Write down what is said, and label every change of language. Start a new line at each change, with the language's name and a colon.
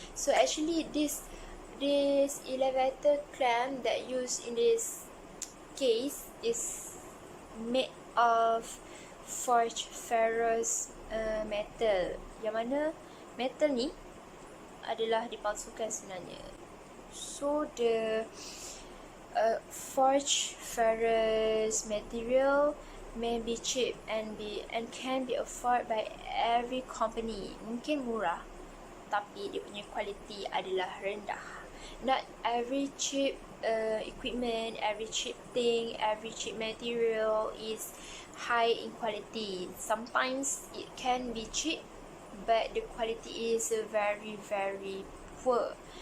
English: So actually this elevator clamp that used in this case is made of forged ferrous metal,
Malay: yang mana metal ni adalah dipalsukan sebenarnya.
English: So the forged ferrous material may be cheap and can be afforded by every company.
Malay: Mungkin murah, tapi dia punya kualiti adalah rendah.
English: Not every cheap equipment, every cheap thing, every cheap material is high in quality. Sometimes it can be cheap, but the quality is very poor.